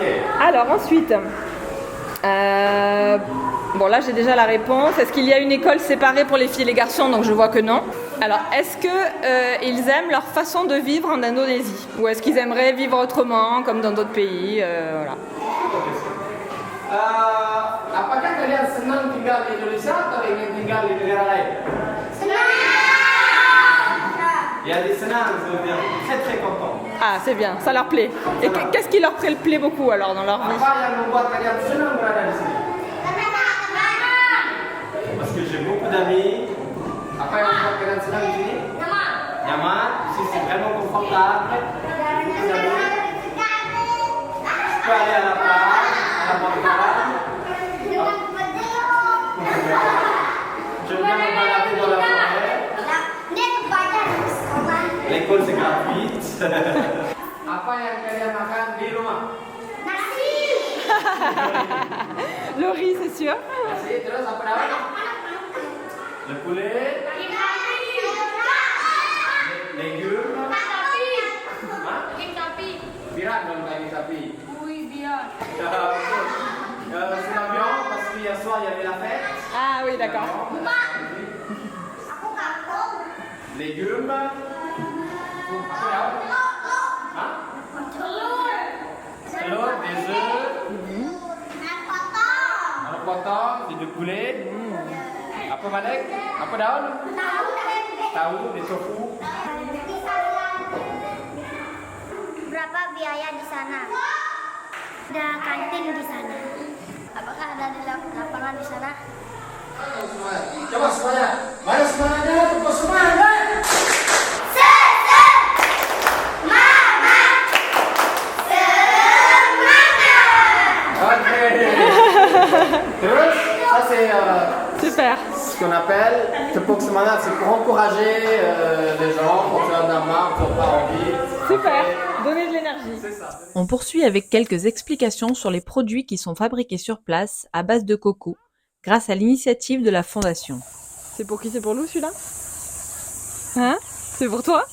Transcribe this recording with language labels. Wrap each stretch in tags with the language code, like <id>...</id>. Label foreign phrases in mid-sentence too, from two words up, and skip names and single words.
<fr>Alors ensuite, bon là j'ai déjà la réponse. Est-ce qu'il y a une école séparée pour les filles et les garçons? Donc je vois que non. Alors est-ce que ils aiment leur façon de vivre en Indonésie? Ou est-ce qu'ils aimeraient vivre autrement, comme dans d'autres pays? Voilà.</fr> <id>Apakah kalian senang tinggal di Indonesia atau ingin tinggal di negara lain?</id> <fr>Il y a des senang, ça veut dire très très content. Ah c'est bien, ça leur plaît. Et qu'est-ce qui leur plaît beaucoup alors dans leur vie?</fr> <id>Apa yang membuat kalian senang berada di sini?</id> <fr>Parce que j'ai beaucoup d'amis.</fr> <id>Apa yang membuat kalian senang di sini? Nyaman,</id> <fr>ici c'est vraiment confortable. Vous avez- Je peux aller à la plage, à la montagne. J'aime bien me balader dans la forêt. L'école c'est gratuite.</fr> <id>Apa yang kalian makan di rumah?</id> <fr>Le riz c'est sûr.</fr> <id>Nasi, terus apa lagi?</id> <fr>Le poulet, légumes.</fr> <id>Birat dong daging sapi.</id> <fr>C'est la viande parce qu'hier soir il y avait la fête. Ah oui d'accord. Légumes. Hein? Telur, des œufs,</fr> <id>Anak potong,</id> <fr>et du poulet.</fr> <id>Apa Madek? Apa daun? Tahu,</id> <fr>des tofu.</fr> <id>Berapa biaya di sana? Ada kantin di sana. Apakah ada di lapangan di sana? coba semuanya. Mana semuanya? Tepuk semangat. Ok. Terus,</id> <fr>ça c'est Super. Ce qu'on appelle</fr> <id>tepuk semangat,</id> <fr>c'est pour encourager les gens, pour faire de la main, pour pas envie. Super. Donner de l'énergie. On poursuit avec quelques explications sur les produits qui sont fabriqués sur place à base de coco, grâce à l'initiative de la Fondation. C'est pour qui? C'est pour Lou celui-là? Hein? C'est pour toi?</fr>